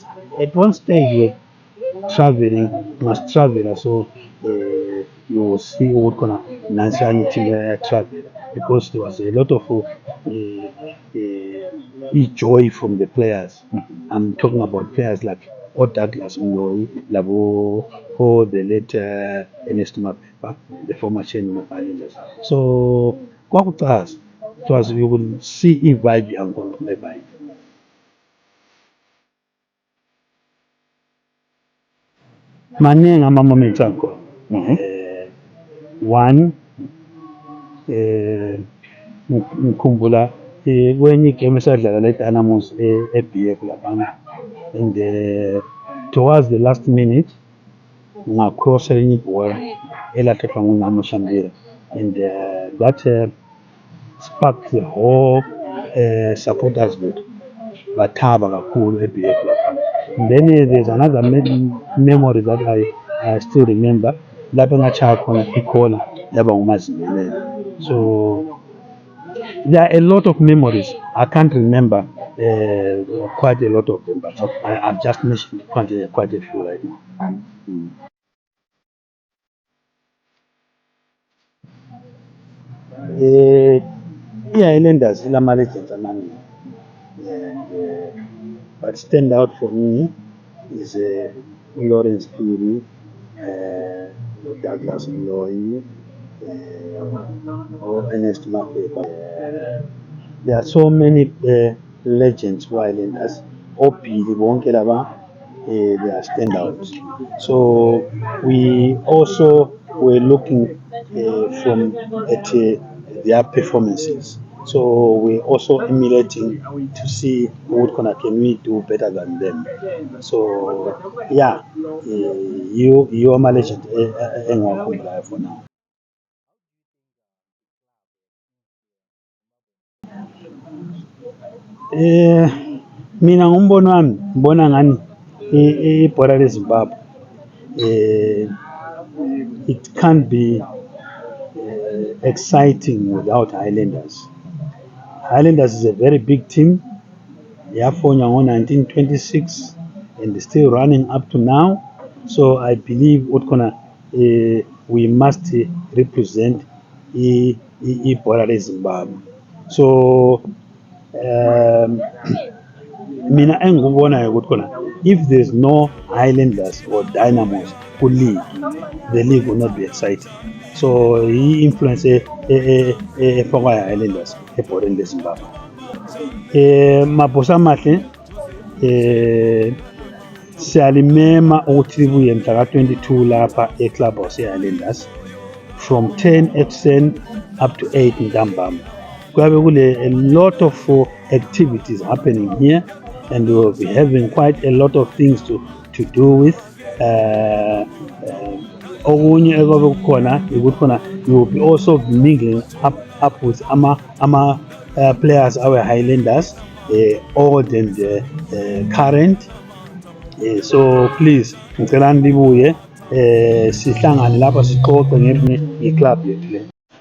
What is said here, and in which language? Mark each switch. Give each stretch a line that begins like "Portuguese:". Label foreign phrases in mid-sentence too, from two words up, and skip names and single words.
English: At one stage, we're traveling, must travel, so you will see what kind of nationality travel, because there was a lot of joy from the players. I'm talking about players like Douglas Ngoyi, Labo, the late Ernest Mapepa, the former chairman of Highlanders. So, it was you will see a vibe and go to the vibe.
North Ndebele: Maningi ama-moments akhona. One, ngikhumbula kwenye igame esadlala le-Dynamos e-BF laphana,
English: and towards the last minute ngacross elinye ibhola elahlethwa nguNamo Shambira, and that sparked the whole supporters
North Ndebele: bethu bathaba kakhulu e-BF laphana.
English: And then there's another memory that I still remember,
North Ndebele: lapho engachaya khona ikhona yaba nguMazimelele.
English: So there are a lot of memories. I can't remember quite a lot of them, but I've just mentioned quite a few right now.
North Ndebele: I-Highlanders ilama-legends amaningi,
English: but stand out for me is Lawrence Phiri, Douglas Ngoyi, or Ernest Mapepa. There are so many legends who are Highlanders.
North Ndebele: Opili bonke laba,
English: they are standouts. So we also were looking at their performances. So we're also emulating to see what can we do better than them. So yeah, you are my legend for now.
North Ndebele: Mina ngumbono wami ngibona ngani ibhola leZimbabwe
English: it can't be exciting without Highlanders. Highlanders is a very big team. Yafonya ngo-1926 and still running up to now. So I believe we must represent
North Ndebele: ibhola leZimbabwe.
English: So
North Ndebele: mina engikubonayo ukuthi khona
English: if there's no Highlanders or Dynamos ku-league, the league will not be exciting.
North Ndebele: So i-influence efakwa Highlanders ebholeni leZimbabwe. Mabhosa amahle, siyalimema ukuthi libuye mhla ka-22 lapha eClubhouse eHighlanders from 10 ekuseni
English: up to
North Ndebele: 8 ntambama. Kuyabe kule
English: a lot of activities happening here, and we will be having quite a lot of things to do with.
North Ndebele: Okunye ekobe kukhona ukuthi khona
English: you will be also mingling up with ama players our Highlanders, old and current. So please
North Ndebele: ngicela nibuye sihlangane lapha sixoxe ngeclub yethu le.